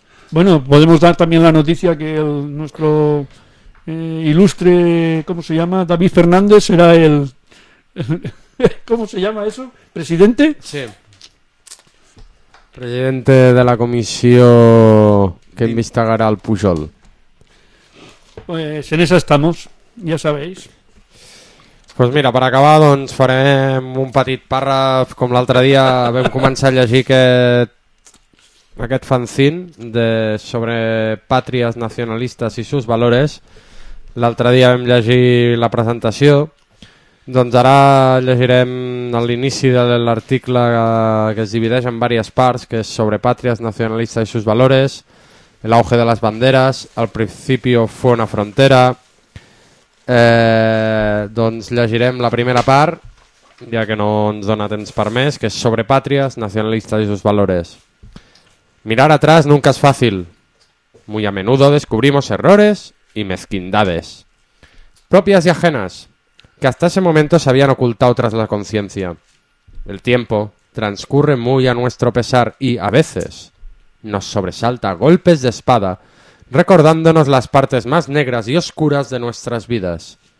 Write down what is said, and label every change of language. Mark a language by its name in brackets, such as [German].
[Spanish] Bueno, podemos dar también la noticia que el, nuestro ilustre, ¿cómo se llama? David Fernández será el ¿cómo se llama eso? ¿Presidente? Sí. Presidente de la comisión que investigará al Pujol. Pues en esa estamos, [Catalan] ja sabeu. Pues mira, per acabar, doncs farem un petit pàrraf com l'altre dia vam començar a llegir aquest fanzine de sobre pàtries nacionalistes i seus valors. L'altre dia vam llegir la presentació. Doncs ara llegirem a l'inici de l'article que es divideix en diverses parts, que és sobre pàtries nacionalistes i seus valors. [Spanish] El auge de las banderas, al principio fue una frontera. [Catalan] Doncs llegirem la primera part, ja que no ens dona temps per més, que és sobre pàtries, [Spanish] nacionalistas y sus valores. Mirar atrás nunca es fácil. Muy a menudo descubrimos errores y mezquindades. Propias y ajenas, que hasta ese momento se habían ocultado tras la conciencia. El tiempo transcurre muy a nuestro pesar y, a veces, nos sobresalta a golpes de espada, recordándonos las partes más negras y oscuras de nuestras vidas.